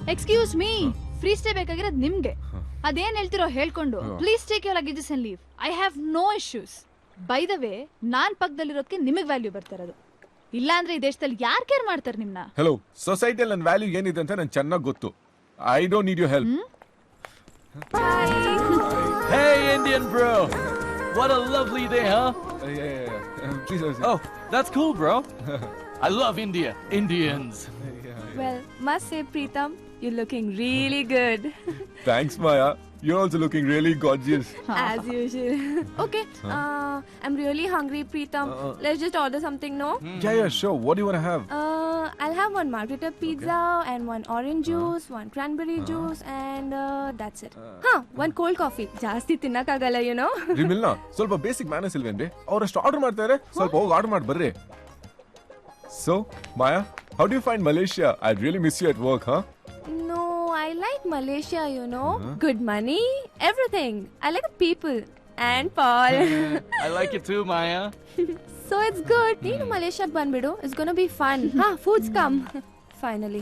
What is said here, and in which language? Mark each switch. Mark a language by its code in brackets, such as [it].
[en] excuse me, free stay [kn] ಬೇಕಾಗಿರೋದು ನಿಮ್ಗೆ. ಅದೇನ್ ಹೇಳ್ತಿರೋ ಹೇಳ್ಕೊಂಡು [en] Please take your luggages and leave. I have no issues. By the way, [kn] ನಾನ್ ಪಕ್ಕದಲ್ಲಿರೋದಕ್ಕೆ ನಿಮಗೆ ವ್ಯಾಲ್ಯೂ ಬರ್ತಾ ಇರೋದು. ಇಲ್ಲ ಅಂದ್ರೆ ಈ ದೇಶದಲ್ಲಿ ಯಾರು ಕೇರ್ ಮಾಡ್ತಾರೆ ನಿಮ್ನ? ಹಲೋ, ಸೊಸೈಟಿಯಲ್ಲಿ ನನ್ನ ವ್ಯಾಲ್ಯೂ ಏನಿದೆ ಅಂತ ನಂಗೆ ಚೆನ್ನಾಗಿ ಗೊತ್ತು. [en] I don't need you help. Hey Indian bro, what a lovely day, huh? Please. Oh, that's cool, bro. I love India. Indians. Well, must say Preetam, you're looking really good. Thanks, Maya. You're also looking really gorgeous. As usual. Okay, I'm really hungry, Preetam. Let's just order something, no? Yeah, sure. What do you want to have? I'll have one margarita pizza and one orange juice, one cranberry juice, and that's it. One cold coffee. [kn] ಜಾಸ್ತಿ ತಿನ್ನಕ್ಕಾಗಲ್ಲ, [en] you know. [kn] ರಿಮಿಲ್ನಾ, ಸ್ವಲ್ಪ basic manners ಇಲ್ವೇನ್ರಿ? ಅವರಷ್ಟು order ಮಾಡ್ತಾರೆ, ಸ್ವಲ್ಪ ಹೋಗಿ order ಮಾಡಿ ಬರ್ರಿ. [en] So, Maya, how do you find Malaysia? I really miss you at work, huh? No, I like Malaysia, you know. Good money, everything. I like the people and Paul. I like it too, Maya. So it's good. [kn] Neenu Malaysia banbidu. [en] It's gonna be fun. Food's come. Finally.